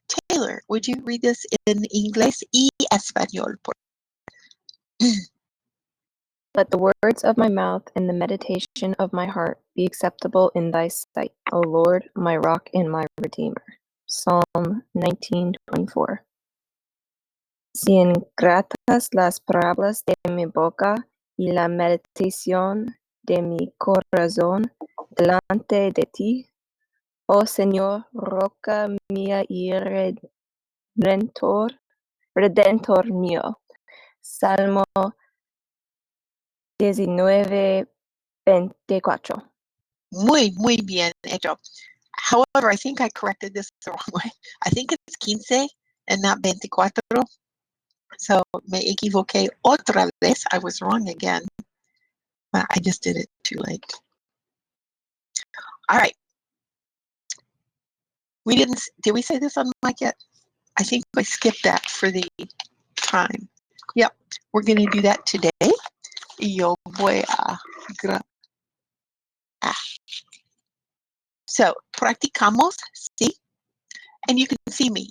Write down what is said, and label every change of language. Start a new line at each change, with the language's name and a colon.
English: Taylor, would you read this in
Spanish: inglés y español?
English: Let the words of my mouth and the meditation of my heart be acceptable in thy sight, O Lord, my rock and my redeemer. Psalm 19:24.
Spanish: Sean gratas las palabras de mi boca y la meditación de mi corazón delante de ti, oh Señor, roca mía y redentor mío. Salmo 19:24. Muy bien hecho.
English: However, I think I corrected this the wrong way. I think it's 15 and not 24.
Spanish: So me equivoqué otra vez.
English: I was wrong again. But I just did it too late. All right. Did we say this on mic yet? I think I skipped that for the time. Yep. We're going to do that today.
Spanish: Yo voy a
English: So,
Spanish: practicamos, sí?
English: And you can see me.